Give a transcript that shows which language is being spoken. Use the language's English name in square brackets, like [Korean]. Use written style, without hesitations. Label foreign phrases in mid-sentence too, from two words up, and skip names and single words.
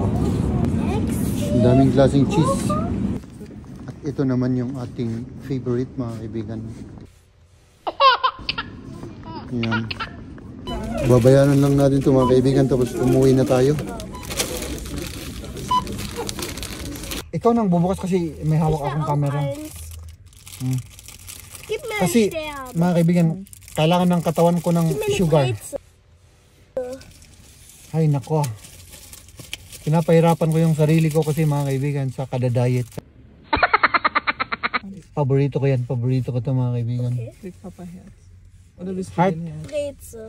[Filipino] Ang daming klaseng cheese. At ito naman yung ating favorite mga kaibigan. Yan. Babayaran lang natin ito mga kaibigan tapos umuwi na tayo. Ikaw nang bubukas kasi may hawak akong camera. [German] Gib mir [Filipino] Kasi [German] einen Stern. [Filipino] mga kaibigan, kailangan ng katawan ko ng [German] Gib mir eine [Filipino] sugar. [German] Brezel. [Filipino] Ay nako. Pinapahirapan ko yung sarili ko kasi mga kaibigan sa kada diet. Paborito ko yan. Paborito ko ito mga kaibigan. Big Papa Health. Ano gusto Heart. niya? Brezel.